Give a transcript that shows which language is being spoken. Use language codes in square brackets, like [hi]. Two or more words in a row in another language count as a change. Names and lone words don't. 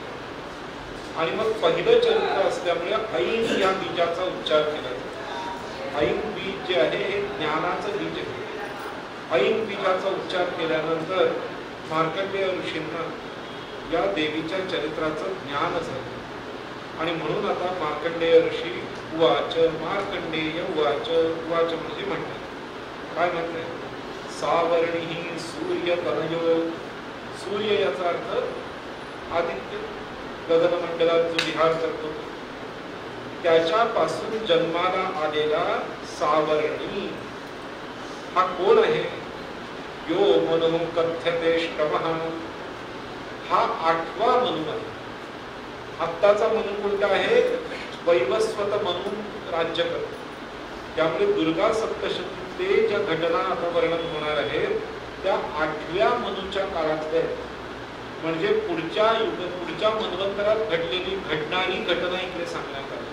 [mr] आणि मग पहिलं चरित्र असल्यामुळे ऐन या बीजाचा उच्चार केला जातो. ऐन बीज जे आहे हे ज्ञानाचं बीज आहे. ऐन बीजाचा उच्चार केल्यानंतर मार्कंडेय ऋषींना या देवीच्या चरित्राचं ज्ञान झालं. आणि म्हणून आता मार्कंडेय ऋषी उवाच, मार्कंडेय उवाच. उवाच म्हणजे म्हणतात, काय म्हणताय, [sa] सावर्णी सूर्य तनयो. [mr] सूर्य याचा अर्थ आदित्य, गगनमंडलात जो विहार करतो त्याच्यापासून जन्माला आलेला सावर्णी हा कोण आहे, [sa] यो मनु कथ्यते श्रवः. [mr] हा 8वा मनु आहे. आत्ताचा मनु कोणता आहे, वैवस्वत मनु राज्य करतो. त्यामुळे दुर्गा सप्तशतीतले ज्या घटना आता वर्णन होणार आहेत त्या 8व्या मनुच्या काळातल्या, म्हणजे पुढच्या मन्वंतरात घडलेली घडणारी घटना इकडे सांगण्यात आली.